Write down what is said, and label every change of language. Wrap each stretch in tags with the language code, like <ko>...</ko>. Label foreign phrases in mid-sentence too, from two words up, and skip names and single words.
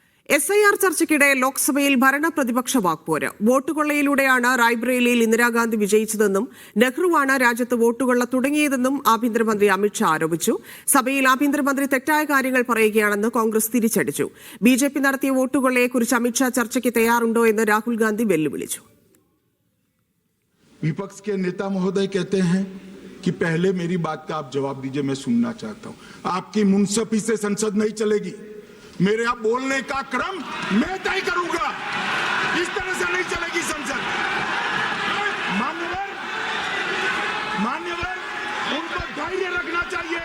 <ml>SIR ചർച്ചയ്ക്കിടെ ലോക്സഭയിൽ ഭരണപ്രതിപക്ഷ വാക്പോര്. വോട്ടുകൊള്ളയിലൂടെയാണ് റായ്ബറേലിയിൽ ഇന്ദിരാഗാന്ധി വിജയിച്ചതെന്നും നെഹ്റുവാണ് രാജ്യത്ത് വോട്ടുകൊള്ള തുടങ്ങിയതെന്നും ആഭ്യന്തരമന്ത്രി അമിത്ഷാ ആരോപിച്ചു. സഭയിൽ ആഭ്യന്തരമന്ത്രി തെറ്റായ കാര്യങ്ങൾ പറയുകയാണെന്ന് കോൺഗ്രസ് തിരിച്ചടിച്ചു. BJP നടത്തിയ വോട്ടുകൊള്ളയെക്കുറിച്ച് അമിത്ഷാ ചർച്ചയ്ക്ക് തയ്യാറുണ്ടോ എന്ന് രാഹുൽ ഗാന്ധി വെല്ലുവിളിച്ചു.</ml> <hi>विपक्ष के नेता महोदय कहते हैं कि पहले मेरी बात का आप जवाब दीजिए, मैं सुनना चाहता हूं. आपकी मुंसफी से संसद नहीं चलेगी. मेरे आप बोलने का क्रम मैं तय करूंगा. इस तरह से नहीं चलेगी संसद. मान्यवर उनको धैर्य रखना चाहिए.</hi>